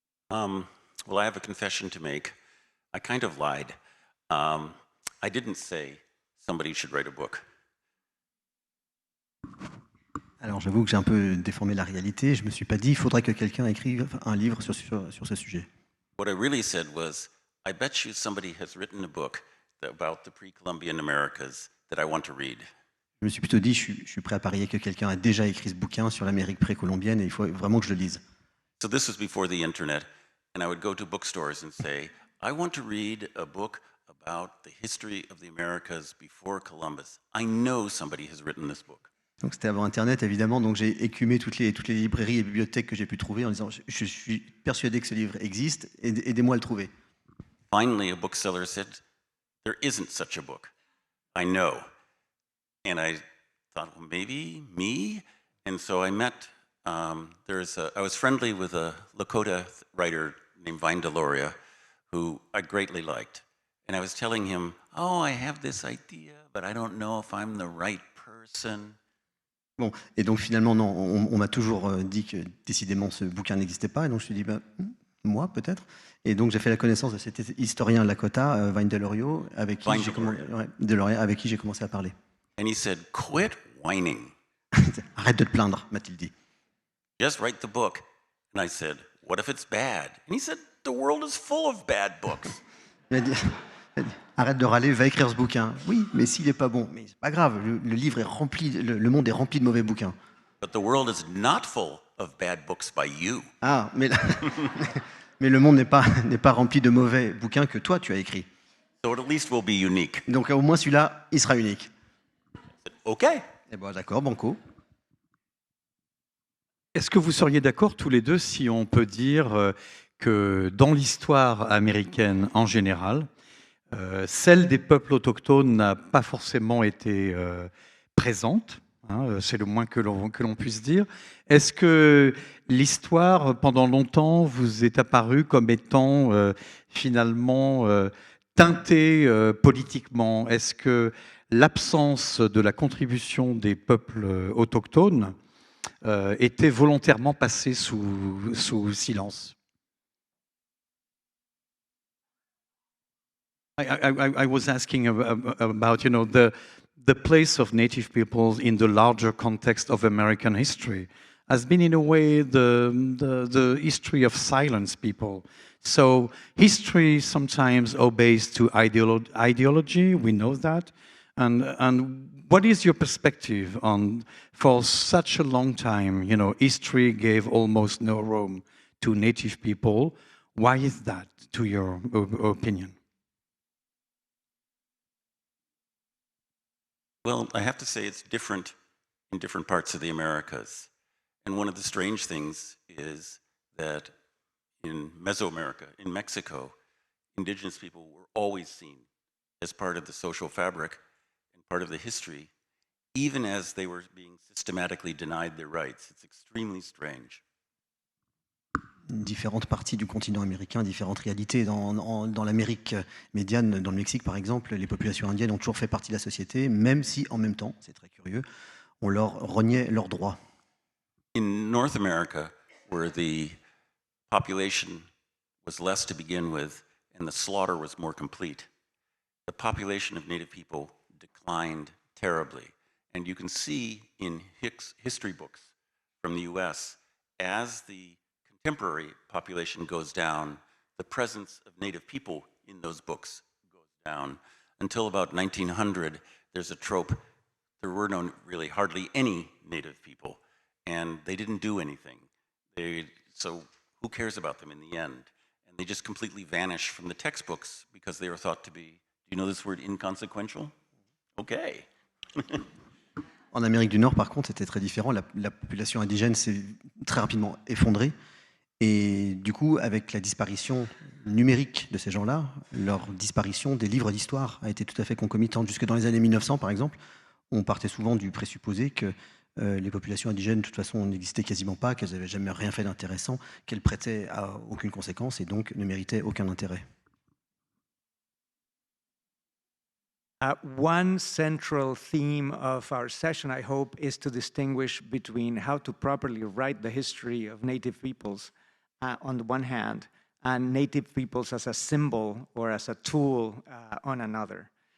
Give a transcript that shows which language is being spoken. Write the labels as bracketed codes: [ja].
[en] Well, I have a confession to make. I kind of lied. I didn't say somebody should write a book. [fr] Alors j'avoue que j'ai un peu déformé la réalité. Je me suis pas dit il faudrait que quelqu'un écrive un livre sur ce sujet. [en] What I really said was, I bet you somebody has written a book about the pre-Columbian Americas that I want to read. [fr] Je me suis plutôt dit je suis prêt à parier que quelqu'un a déjà écrit ce bouquin sur l'Amérique précolombienne et il faut vraiment que je le lise. [en] So this was before the internet, and I would go to bookstores and say, I want to read a book about the history of the Americas before Columbus. I know somebody has written this book. [fr] Donc c'était avant Internet évidemment, donc j'ai écumé toutes les librairies et bibliothèques que j'ai pu trouver en disant je suis persuadé que ce livre existe, aidez-moi à le trouver. [en] Finally, a bookseller said, there isn't such a book. I know. And I thought, well, maybe me? And so I met, I was friendly with a Lakota writer named Vine Deloria, who I greatly liked. And I was telling him, oh, I have this idea, but I don't know if I'm the right person. [fr] Bon, et donc finalement, non, on m'a toujours dit que décidément ce bouquin n'existait pas, et donc je me suis dit, moi peut-être. Et donc j'ai fait la connaissance de cet historien Lakota, Vine Deloria, avec qui j'ai commencé à parler. [en] And he said, quit whining. [fr] Arrête de te plaindre, m'a-t-il dit. [en] Just write the book. And I said, what if it's bad? And he said, the world is full of bad books. [fr] Il m'a dit, arrête de râler, va écrire ce bouquin. Oui, mais s'il n'est pas bon, mais c'est pas grave, le livre est rempli, le monde est rempli de mauvais bouquins. [en] But the world is not full of bad books by you. [fr] Ah, mais le monde n'est pas rempli de mauvais bouquins que toi tu as écrits. [en] So it at least will be unique. [fr] Donc au moins celui-là, il sera unique. [en] Okay. [fr] Eh ben d'accord, banco. Est-ce que vous seriez d'accord tous les deux si on peut dire que dans l'histoire américaine en général, celle des peuples autochtones n'a pas forcément été présente, hein, c'est le moins que l'on puisse dire. Est-ce que l'histoire, pendant longtemps, vous est apparue comme étant finalement teintée politiquement? Est-ce que l'absence de la contribution des peuples autochtones était volontairement passée sous silence? [en] I was asking about, the place of Native peoples in the larger context of American history has been, in a way, the history of silence people. So history sometimes obeys to ideology. We know that, and what is your perspective on, for such a long time, history gave almost no room to Native people. Why is that, to your opinion? Well, I have to say it's different in different parts of the Americas. And one of the strange things is that in Mesoamerica, in Mexico, indigenous people were always seen as part of the social fabric and part of the history, even as they were being systematically denied their rights. It's extremely strange. [fr] Différentes parties du continent américain, différentes réalités. Dans l'Amérique médiane, dans le Mexique par exemple, les populations indiennes ont toujours fait partie de la société, même si en même temps, c'est très curieux, on leur rognait leurs droits. [en] In North America, where the population was less to begin with and the slaughter was more complete, the population of Native people declined terribly. And you can see in history books from the US, as the contemporary population goes down, the presence of Native people in those books goes down. Until about 1900, there's a trope, there were really hardly any Native people, and they didn't do anything. So who cares about them in the end? And they just completely vanish from the textbooks because they were thought to be, do you know this word, inconsequential? Okay. [fr] En Amérique du Nord, par contre, c'était très différent. La population indigène s'est très rapidement effondrée. Et du coup, avec la disparition numérique de ces gens-là, leur disparition des livres d'histoire a été tout à fait concomitante. Jusque dans les années 1900, par exemple, on partait souvent du présupposé que les populations indigènes, de toute façon, n'existaient quasiment pas, qu'elles n'avaient jamais rien fait d'intéressant, qu'elles prêtaient à aucune conséquence et donc ne méritaient aucun intérêt. [en] One central theme of our session, I hope, is to distinguish between how to properly write the history of Native peoples on the one hand, and Native peoples as a symbol or as a tool on another.